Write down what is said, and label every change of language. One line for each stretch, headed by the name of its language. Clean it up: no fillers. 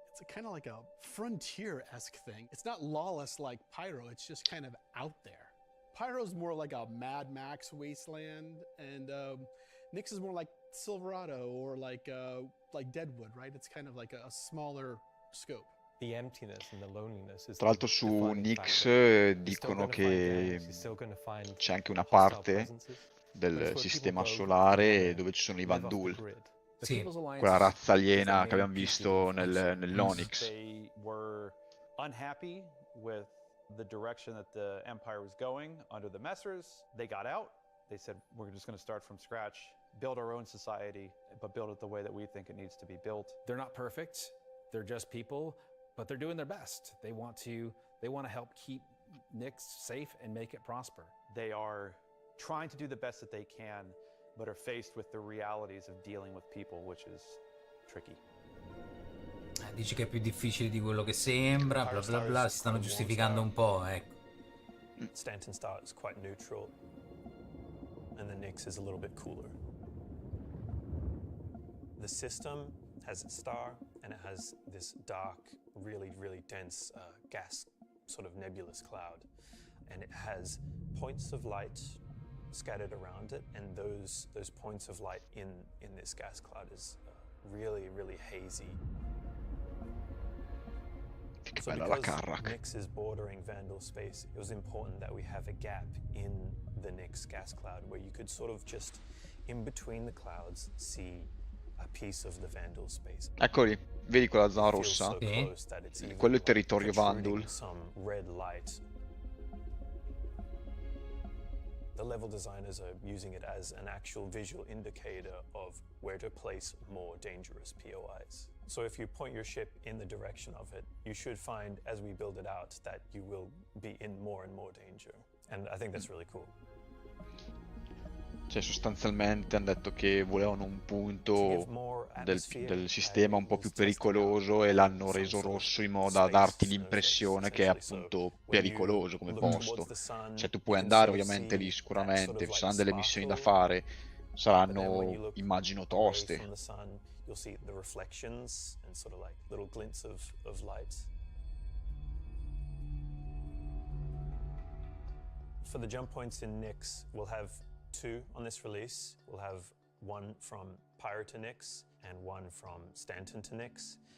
English: It's kind of like a frontier-esque thing. It's not lawless like Pyro, it's just kind of out there. Pyro's more like a Mad Max wasteland, and Nyx is more like Silverado or like Deadwood, right? It's kind of like a smaller scope. The emptiness and the loneliness is.
Italian: Tra l'altro su Nyx dicono che c'è anche una parte del sistema solare dove ci sono i Vandal. Sì, quella razza aliena che abbiamo visto nell'Onyx.
English: They were unhappy with the direction that the Empire was going under the Messers. They got out. They said, we're just going to start from scratch, build our own society, but build it the way that we think it needs to be built. They're not perfect. They're just people, but they're doing their best. They want to help keep Nyx safe and make it prosper. They are trying to do the best that they can, but are faced with the realities of dealing with people, which is tricky.
Italian: Dici che è più difficile di quello che sembra, bla bla bla, si stanno giustificando un po', ecco.
English: Stanton Star is quite neutral, and the Nyx is a little bit cooler. The system has its star, and it has this dark really, really dense gas, sort of nebulous cloud. And it has points of light scattered around it, and those points of light in this gas cloud is really, really hazy. So because Nix is bordering Vandal space, it was important that we have a gap in the Nix gas cloud where you could sort of just, in between the clouds, see a piece of the Vandal space.
Italian: Eccoli, vedi quella zona rossa? Quello è il territorio Vandal.
English: Some red light. The level designers are using it as an actual visual indicator of where to place more dangerous POIs. So if you point your ship in the direction of it, you should find, as we build it out, that you will be in more and more danger. And I think that's really cool.
Italian: Cioè sostanzialmente hanno detto che volevano un punto del sistema un po' più pericoloso e l'hanno reso rosso in modo da darti l'impressione che è appunto pericoloso come posto. Cioè tu puoi andare ovviamente lì sicuramente, ci saranno delle missioni da fare, saranno immagino toste.
English: You'll see the reflections and sort of like little glints of light. For the jump points in Nix, we'll have 2 on this release. We'll have one from Pyro to Nix and one from Stanton to Nix.